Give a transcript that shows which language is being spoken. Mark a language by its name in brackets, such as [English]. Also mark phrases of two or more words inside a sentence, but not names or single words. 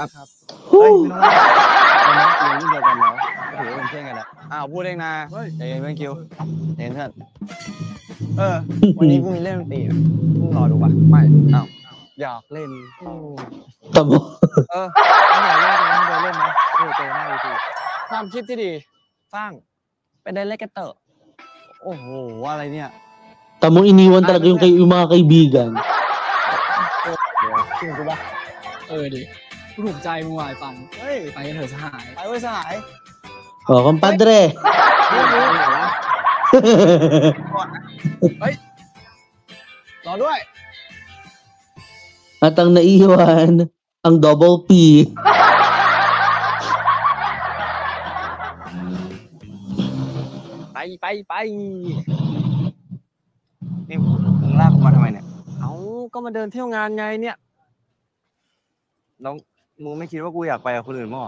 [Thai] เฮ้ยไม่ต้องว่าตอนนี้เรียนรุ่นเดียวกันแล้วถือว่าเป็นเพื่อนกันแล้วอ้าวพูดเองนะใจเย็นเพื่อนคิวใจเย็นเพื่อนวันนี้กูมีเล่นดนตรีนะมึงรอดูป่ะไม่อ้าวอยากเล่น [Filipino] Tamo. [Thai] ไม่อยากเล่นนะไม่ได้เล่นนะเจอหน้าจริงความคิดที่ดีฟ่างเป็นไดเรกเตอร์ โอ้โหอะไรเนี่ย [Filipino] Tamo iniwan talaga yung mga kaibigan. [Thai] จริงกูป่ะ ดิกูถูกใจมึงวายฟัง เฮ้ย ไปกันเถอะสหาย ไปเว้ยสหาย [Filipino] O, compadre. [Thai] รอด้วย [Filipino] At ang naiwan, ang double P. [Thai] ไป นี่มึงลากกูมาทำไมเนี่ย เอาก็มาเดินเที่ยวงานไงเนี่ย แล้วมึงไม่คิดว่ากูอยากไปกับคนอื่นมั้งเหรอ